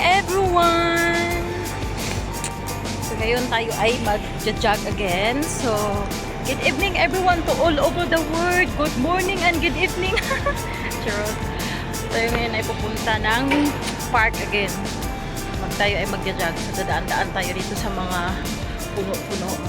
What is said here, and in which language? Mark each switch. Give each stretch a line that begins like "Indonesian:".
English: everyone!
Filipino: So ngayon tayo ay mag-jog again.
English: So, good evening everyone to all over the world. Good morning and good evening.
Filipino: Charot. Tayo ngayon ay pupunta ng park again. Tayo ay mag-jog. So, dadaan-daan tayo dito sa mga puno-puno.